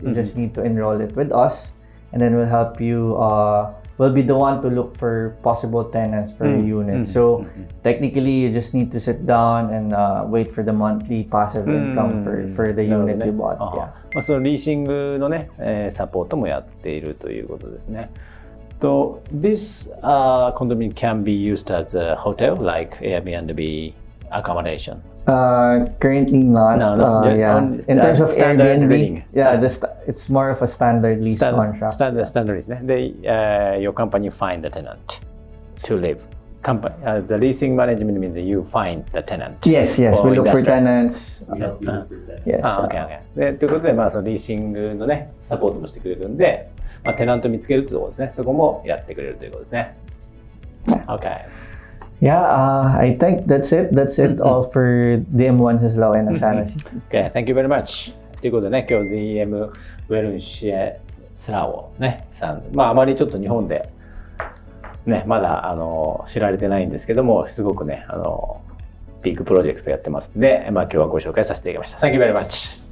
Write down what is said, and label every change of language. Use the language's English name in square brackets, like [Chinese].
[English] You just need to enroll it with us, and then we'll help you. We'll be the one to look for possible tenants for your unit. So technically, you just need to sit down and wait for the monthly passive income for the unit you bought. Yeah. [Japanese] そのリーシングのね、サポートもやっているということですね。 [English] So this condominium can be used as a hotel, like Airbnb accommodation. Currently not. Yeah. In terms of Airbnb, living. It's more of a standard lease contract. [Japanese] Standard ですね。 [English] で、your company find the tenant to live. The leasing management means that you find the tenant. Yes, we look for tenants. Yes. Okay. [Japanese] でということで、まあそのリーシングのねサポートもしてくれるんで、まあテナント見つけるってところですね。そこもやってくれるということですね。 [English] Okay. Yeah, I think that's it. That's it all for DM 1 Saslaw and Ashanasi. Okay, thank you very much. [Japanese] ということでね、今日 DM ウェルンシエスラオねさん、まああまりちょっと日本でねまだ知られてないんですけども、すごくねビッグプロジェクトやってますんで、まあ今日はご紹介させていただきました。 [English] Thank you very much.